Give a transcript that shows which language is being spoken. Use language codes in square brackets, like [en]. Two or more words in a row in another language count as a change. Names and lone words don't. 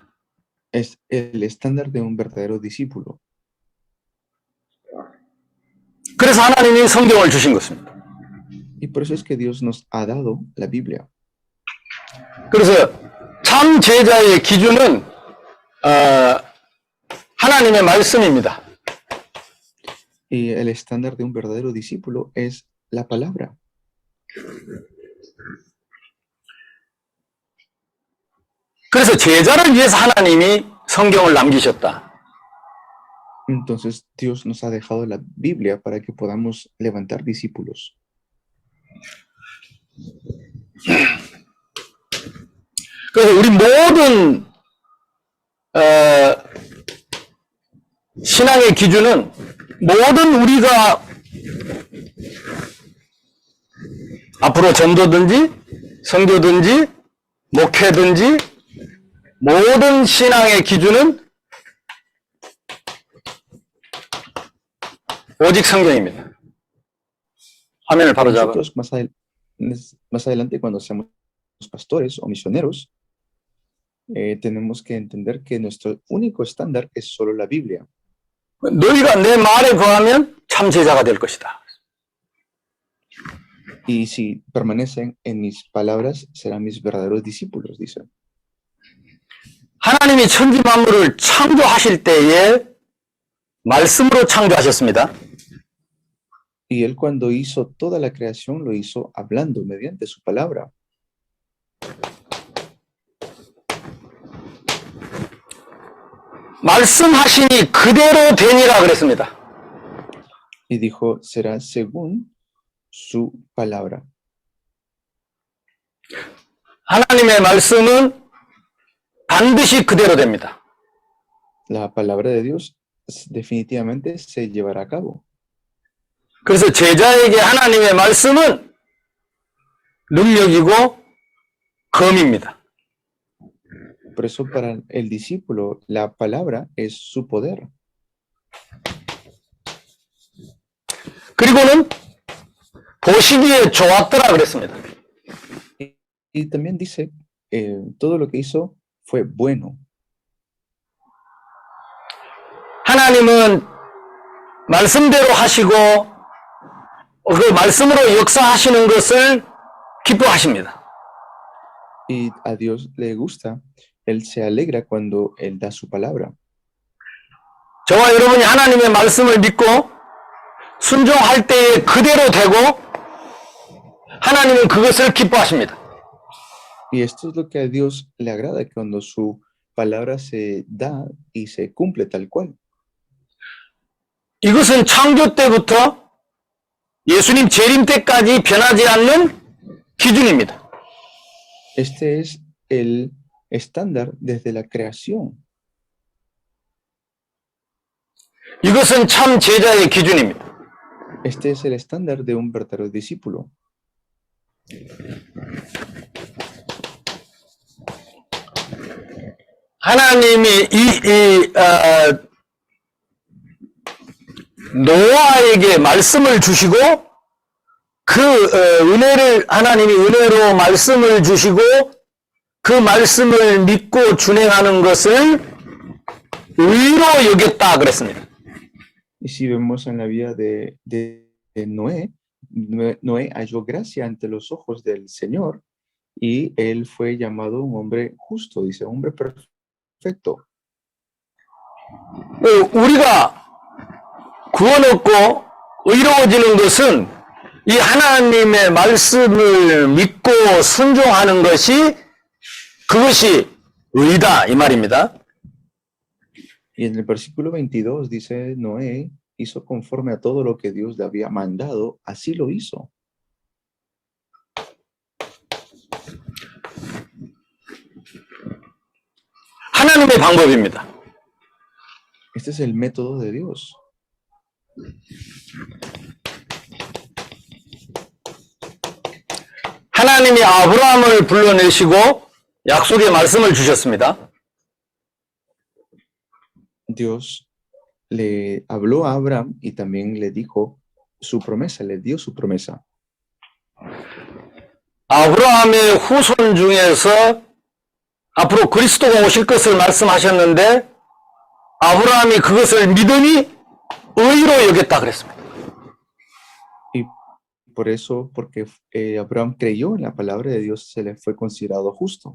[es] Es el estándar de un verdadero discípulo. [ko] 그래서 하나님이 성경을 주신 것입니다. [es] Y por eso es que Dios nos ha dado la Biblia. [ko] 그래서 참 제자의 기준은 하나님의 말씀입니다. [es] Y el estándar de un verdadero discípulo es la palabra. [ko] 그래서 제자를 위해서 하나님이 성경을 남기셨다. [es] Entonces Dios nos ha dejado la Biblia para que podamos levantar discípulos. [ko] 그래서 우리 모든 신앙의 기준은 모든 우리가 앞으로 전도든지 선교든지 목회든지 모든 신앙의 기준은 오직 성경입니다. 화면을 바로 잡아. [es] Nosotros más adelante, cuando seamos pastores o misioneros, tenemos que entender que nuestro único estándar es solo la Biblia. [ko] 너희가 내 말에 거하면 참 제자가 될 것이다. [es] Y si permanecen en mis palabras, serán mis verdaderos discípulos, dice. [ko] 하나님이 천지 만물을 창조하실 때에 말씀으로 창조하셨습니다. [es] Y Él cuando hizo toda la creación, lo hizo hablando mediante su palabra. [ko] 말씀하시니 그대로 되니라 그랬습니다. [es] Y dijo, será según su palabra. [ko] 하나님의 말씀은 반드시 그대로 됩니다. [es] La palabra de Dios definitivamente se llevará a cabo. [ko] 그래서 제자에게 하나님의 말씀은 능력이고 검입니다. [es] Por eso para el discípulo la palabra es su poder. [ko] 그리고는 보시기에 좋았더라 그랬습니다. [es] Y también dice, todo lo que hizo fue bueno. [ko] 하나님은 말씀대로 하시고 그 말씀으로 역사하시는 것을 기뻐하십니다. [es] Y a Dios le gusta, Él se alegra cuando Él da su palabra. [ko] 저와 여러분이 하나님의 말씀을 믿고 순종할 때에 그대로 되고 하나님은 그것을 기뻐하십니다. [es] Y esto es lo que a Dios le agrada, cuando su palabra se da y se cumple tal cual. [ko] 이것은 창조 때부터 예수님 재림 때까지 변하지 않는 기준입니다. [es] Este es el estándar desde la creación. [ko] 이것은 참 제자의 기준입니다. [es] Este es el estándar de un verdadero discípulo. [ko] 하나님이 노아에게 말씀을 주시고 그 은혜를 하나님이 은혜로 말씀을 주시고 그 말씀을 믿고 준행하는 것을 의로 여겼다 그랬습니다. [es] Y si vemos en la vida de Noé, Noé halló gracia ante los ojos del Señor y él fue llamado un hombre justo, dice, hombre perfecto. [ko] 우리가 구원 얻고 의로워지는 것은 이 하나님의 말씀을 믿고 순종하는 것이 그것이 의다 이 말입니다. [es] Y en el versículo 22 dice Noé hizo conforme a todo lo que Dios le había mandado, así lo hizo. [ko] 하나님의 방법입니다. [es] Este es el método de Dios. [ko] 하나님이 아브라함을 불러내시고 약속의 말씀을 주셨습니다. [es] Dios le habló a Abraham y también le dijo su promesa, le dio su promesa. [ko] 아브라함의 후손 중에서 앞으로 그리스도가 오실 것을 말씀하셨는데 아브라함이 그것을 믿으니 의로 여겼다 그랬습니다. [es] Y por eso, porque Abraham creyó en la palabra de Dios, se le fue considerado justo.